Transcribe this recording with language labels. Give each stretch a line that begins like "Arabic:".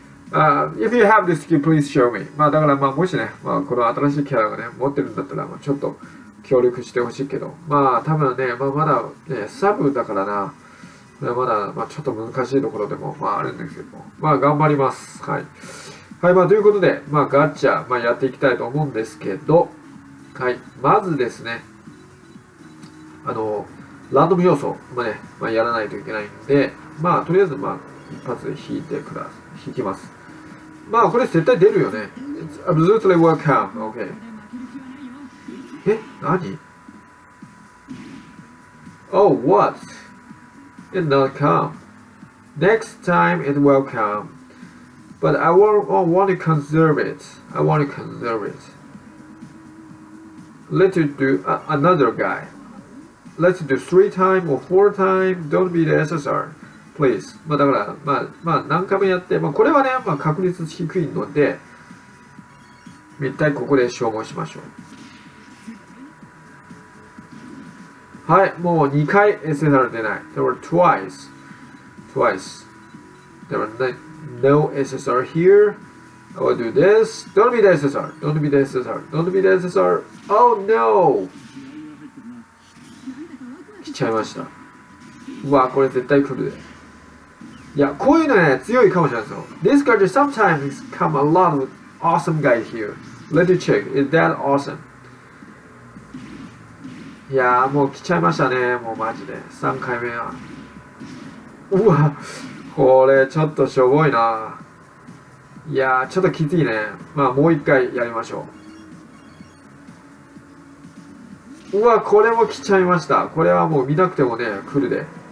English: If you have the skill, please show me.
Japanese: まあだからまあもしね、まあこの新しいキャラがね、持ってるんだったら、まあちょっと協力してほしいけど、まあ多分ね、まあまだね、サブだからな、まだまあちょっと難しいところでもまああるんですけども、まあ頑張ります。はい。はい、まあということで、まあガチャ、まあやっていきたいと思うんですけど、はい、まずですね、ランドム要素、まあね、まあ、やらないといけないんで、まあとりあえずまあ一発で引きます。まあこれ絶対出るよね。
English: It's absolutely welcome. Okay. 何 Oh, what? It not come. Next time it will come. But I want to conserve it. I want to conserve it. Let's do another guy. Let's do 3 times or 4 times. Don't be the SSR. Please.
Japanese: まあだから、まあ何回もやって、まあこれはね、まあ確率低いので、一体ここで消耗しましょう。はい、もう2回 SSR 出ない。
English: There were twice. There were no SSR here. I will do this. Don't be the SSR. Don't be the SSR. Don't be the SSR. Oh no!
Japanese: 来ちゃいました。うわ、これ絶対来るで。いや、こういうのね、強いかもしれないですよ。
English: This card sometimes come a lot of awesome guys here. Let me check. Is that awesome?
Japanese: いやー、もう来ちゃいましたね。もうマジで。3回目は。うわ、これちょっとしょぼいな。いやー、ちょっときついね。まあ、もう一回やりましょう。うわ、これも来ちゃいました。これはもう見なくてもね、来るで。